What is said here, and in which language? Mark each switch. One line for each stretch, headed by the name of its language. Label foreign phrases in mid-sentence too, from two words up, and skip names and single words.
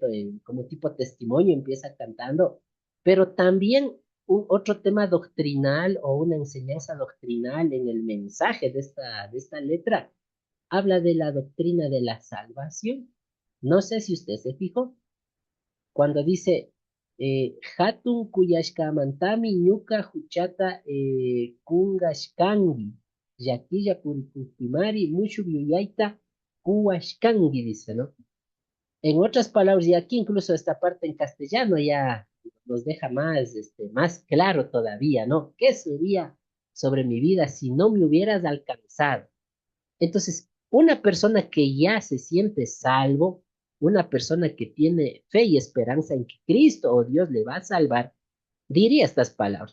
Spanish: Como tipo testimonio empieza cantando, pero también otro tema doctrinal o una enseñanza doctrinal en el mensaje de esta letra, habla de la doctrina de la salvación. No sé si usted se fijó, cuando dice
Quechua: Hatun kuyashkamantami ñuka huchata kungashkangi, yakilla purikuntimari mushu yuyayta kuwashkangi,
Spanish: dice, ¿no? En otras palabras, y aquí incluso esta parte en castellano ya nos deja más, más claro todavía, ¿no? ¿Qué sería sobre mi vida si no me hubieras alcanzado? Entonces, una persona que ya se siente salvo, una persona que tiene fe y esperanza en que Cristo o Dios le va a salvar, diría estas palabras.